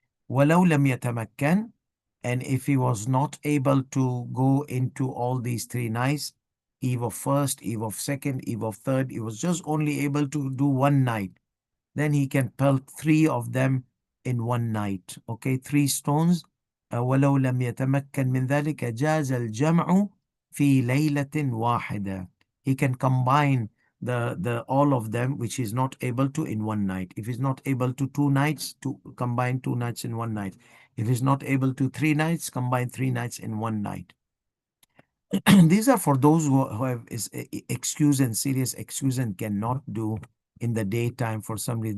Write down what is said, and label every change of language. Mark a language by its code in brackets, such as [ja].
[ar] ولو لم يتمكن, [en] and if he was not able to go into all these 3 nights, eve of first, eve of second, eve of third, he was just only able to do one night, then he can pelt 3 of them in one night. Okay, 3 stones. [ar] ولو لم يتمكن من ذلك جاز الجمع في ليلة واحدة. [en] He can combine the all of them, which he's not able to, in one night. If he's not able to 2 nights, to combine 2 nights in one night. If he's not able to 3 nights, combine 3 nights in one night. These are for those who have excuse and serious excuse and cannot do in the daytime for some reason.